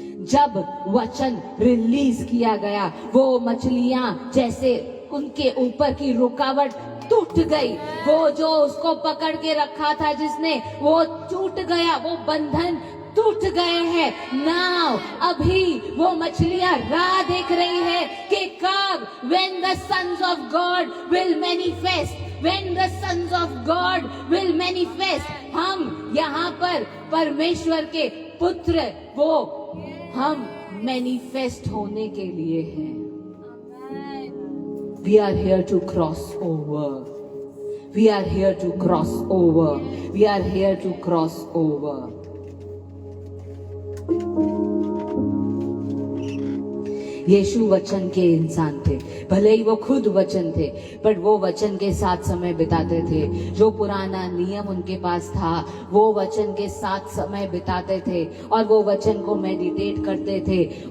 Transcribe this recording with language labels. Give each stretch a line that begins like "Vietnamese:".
Hindi: जब वचन रिलीज किया गया, वो मछलियां जैसे उनके ऊपर की रुकावट टूट गई। वो जो उसको पकड़ के रखा था जिसने, वो टूट गया, वो बंधन टूट गए हैं।
English: now
Hindi: अभी वो मछलियां राह देख रही है कि कब,
English: when the sons of God will manifest, when the sons of God will manifest।
Hindi: हम यहाँ पर परमेश्वर के पुत्र, वो हम मैनिफेस्ट होने के लिए हैं।
English: We are here to cross over. We are here to cross over. We are here to cross over.
Hindi: यीशु वचन के इंसान थे, भले ही वो खुद वचन थे, पर वो वचन के साथ समय बिताते थे। जो पुराना नियम उनके पास था, वो वचन के साथ समय बिताते थे और वो वचन को मेडिटेट करते थे।